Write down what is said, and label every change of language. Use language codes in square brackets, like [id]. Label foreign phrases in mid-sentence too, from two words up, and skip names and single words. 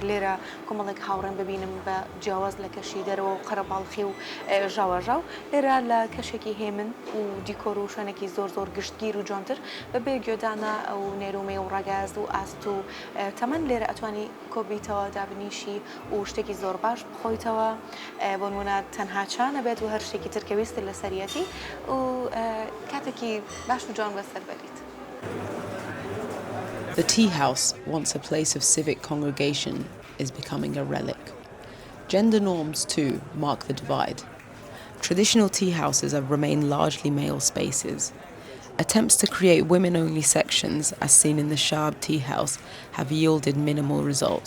[ckb] لێرە کۆمەڵێک هاوڕێن ببینم بە جیاواز لە کەشی دەرەوە و قەرەباڵخی و ژاوەژاو لێرە لە کەشێکی هێمن و دیکۆر و شوێنێکی زۆر زۆر گشتگیر و جوانتر بەبێ گوێدانە ئەو نێرومێ و ڕەگاز و ئاست و تەمەەن لێرە ئەتوانی کۆبیتەوە دابنیشی و شتێکی زۆر باش بخۆیتەوە بۆ نمونە تەنها چانە بێت و هەر شتێکی ترکەویستی لە سەریەتی و کاتێکی باش و جوان بەسەر بەریت. [en] The tea house, once a place of civic congregation, is becoming a relic. Gender norms, too, mark the divide. Traditional tea houses have remained largely male spaces. Attempts to create women-only sections, as seen in the Shab tea house, have yielded minimal results.